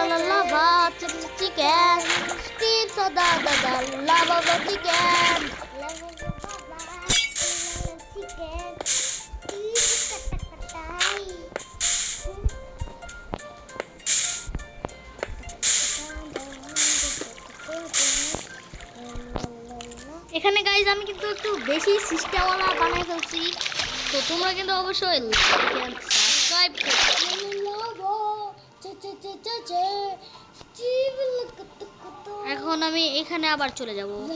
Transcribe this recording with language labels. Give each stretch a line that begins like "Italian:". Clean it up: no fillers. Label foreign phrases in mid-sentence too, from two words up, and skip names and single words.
English: la lava chicken steam soda da da lava chicken
Bangla: এখানে গাইজ আমি কিন্তু একটু বেশি সিস্টেমওয়ালা বানাই ফেলছি, তো তোমরা কিন্তু অবশ্যই সাবস্ক্রাইব এখন আমি এখানে আবার চলে যাব।